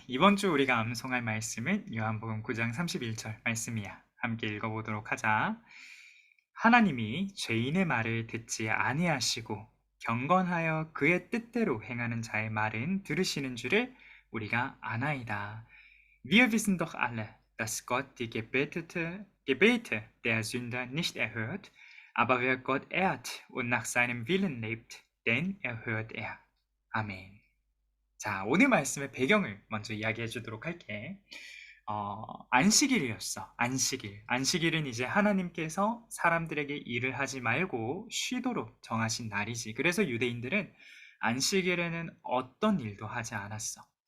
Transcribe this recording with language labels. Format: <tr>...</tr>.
<ko>이번 주 우리가 암송할 말씀은 요한복음 9장 31절 말씀이야. 함께 읽어보도록 하자. 하나님이 죄인의 말을 듣지 아니하시고 경건하여 그의 뜻대로 행하는 자의 말은 들으시는 줄을 우리가 아나이다.</ko> <de>Wir wissen doch alle, dass Gott die Gebete der Sünder nicht erhört, aber wer Gott ehrt und nach seinem Willen lebt, den erhört er.</de> <ko>아멘. 자, 오늘 말씀의 배경을 먼저 이야기해 주도록 할게. 안식일이었어. 안식일. 안식일은 이제 하나님께서 사람들에게 일을 하지 말고 쉬도록 정하신 날이지. 그래서 유대인들은 안식일에는 어떤 일도 하지 않았어.</ko>